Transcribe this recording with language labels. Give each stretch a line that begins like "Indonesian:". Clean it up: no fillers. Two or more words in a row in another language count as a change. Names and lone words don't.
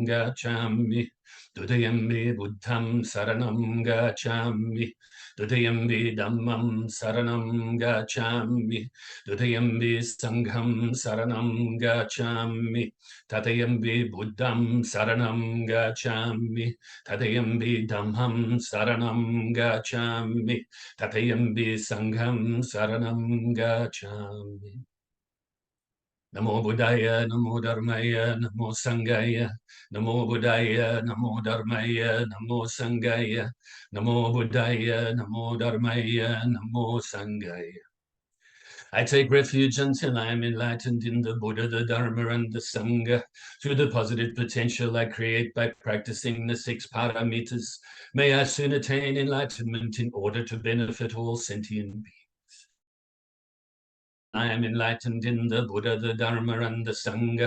Pali: gacchami, Dudayambi Buddham saranam gacchami, Dudayambi Dhammam saranam gacchami, Dudayambi Sangham saranam gacchami, Tatayambi Buddham saranam gacchami, Tatayambi Dhammam saranam gacchami, Tatayambi Sangham saranam gacchami. Namo Buddhaya, Namo Dharmaya, Namo Sanghaya, Namo Buddhaya, Namo Dharmaya, Namo Sanghaya, Namo Buddhaya, Namo Dharmaya, Namo Sanghaya.
English: I take refuge until I am enlightened in the Buddha, the Dharma, and the Sangha. Through the positive potential I create by practicing the 6 paramitas, may I soon attain enlightenment in order to benefit all sentient beings. I am enlightened in the Buddha, the Dharma, and the Sangha.